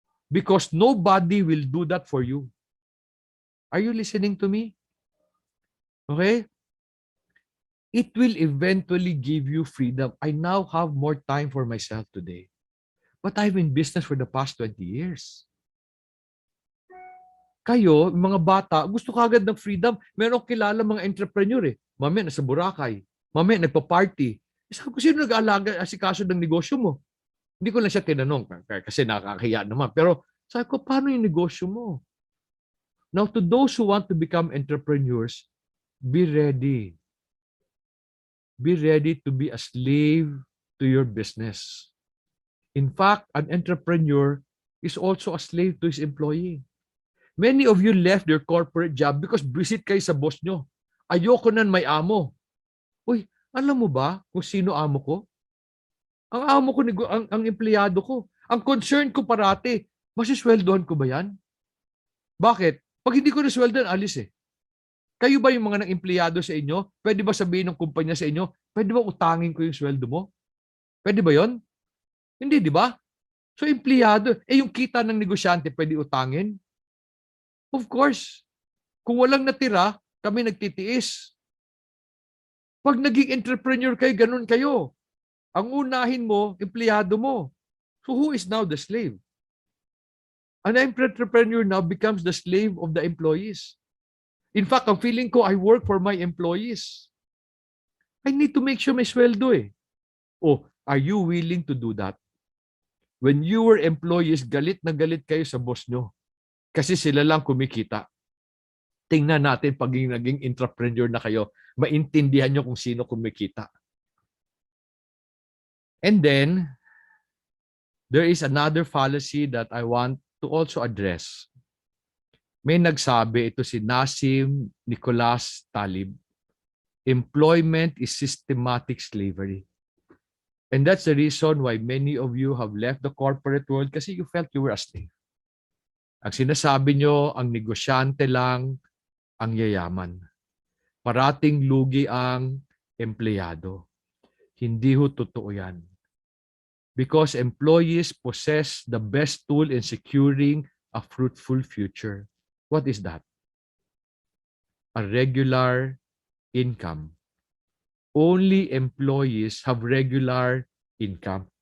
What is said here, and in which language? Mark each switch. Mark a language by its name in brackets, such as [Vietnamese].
[English] Because nobody will do that for you. Are you listening to me? Okay? It will eventually give you freedom. I now have more time for myself today. But I've been in business for the past 20 years. [Filipino] Kayo, mga bata, gusto kagad ng freedom. Meron akong kilala mga entrepreneur eh. Mamaya nasa Boracay. Mamaya nagpa-party. Sabi ko, sino nag-aalaga asikaso ng negosyo mo? Hindi ko lang siya tinanong kasi nakakahiya naman. Pero sabi ko, paano yung negosyo mo? [English] Now, to those who want to become entrepreneurs, be ready. Be ready to be a slave to your business. In fact, an entrepreneur is also a slave to his employee. Many of you left your corporate job because visit [Filipino] kayo sa boss nyo. Ayoko nan may amo. Uy, alam mo ba kung sino amo ko? Ang amo ko, ang empleyado ko. Ang concern ko parati, masisweldohan ko ba yan? Bakit? Pag hindi ko nasweldohan, alis eh. Kayo ba yung mga nang-empleyado sa inyo? Pwede ba sabihin ng kumpanya sa inyo, pwede ba utangin ko yung sweldo mo? Pwede ba yon? Hindi, di ba? So, empleyado. Yung kita ng negosyante, pwede utangin? Of course. Kung walang natira, kami nagtitiis. Pag naging entrepreneur kayo, ganun kayo. Ang unahin mo, empleyado mo. [English] So, who is now the slave? An entrepreneur now becomes the slave of the employees. In fact, [Filipino] ang feeling ko, [English] I work for my employees. I need to make sure [Filipino] may sweldo eh. [English] Oh, are you willing to do that? When you were employees, [Filipino] galit na galit kayo sa boss nyo. Kasi sila lang kumikita. Tingnan natin pag naging entrepreneur na kayo, maintindihan nyo kung sino kumikita. [English] And then, there is another fallacy that I want to also address. [Filipino] May nagsabi, ito si [English] Nassim Nicholas Taleb, employment is systematic slavery. And that's the reason why many of you have left the corporate world kasi you felt you were a slave. [Filipino] Ang sinasabi nyo, ang negosyante lang ang yayaman. Parating lugi ang empleyado. Hindi ho totoo yan. [English] Because employees possess the best tool in securing a fruitful future. What is that? A regular income. Only employees have regular income.